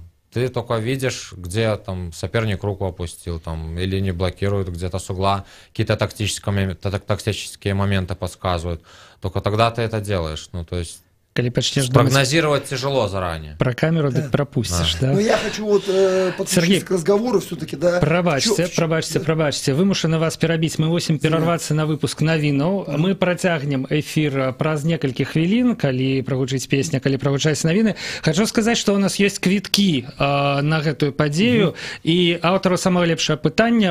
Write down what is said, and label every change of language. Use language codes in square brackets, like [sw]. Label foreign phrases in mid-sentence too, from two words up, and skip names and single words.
[ru] Ты только видишь, где там соперник руку опустил, там, или не блокирует где-то с угла, какие-то тактические моменты подсказывают. Только тогда ты это делаешь. Ну, то есть спрогнозировать тяжело заранее. Про камеру ты пропустишь, да? Но я хочу вот подключиться к разговору все-таки, да. [be] Прабачце, вымушаны вас перабіць. Мы мусім перарвацца на выпуск навінаў. Мы працягнем эфир праз некалькі хвілін, калі прагучыць песня, калі прагучаць навіны. Хочу сказаць, што у нас ёсць квіткі на гэтую падзею, і аўтару самого лепшае пытання.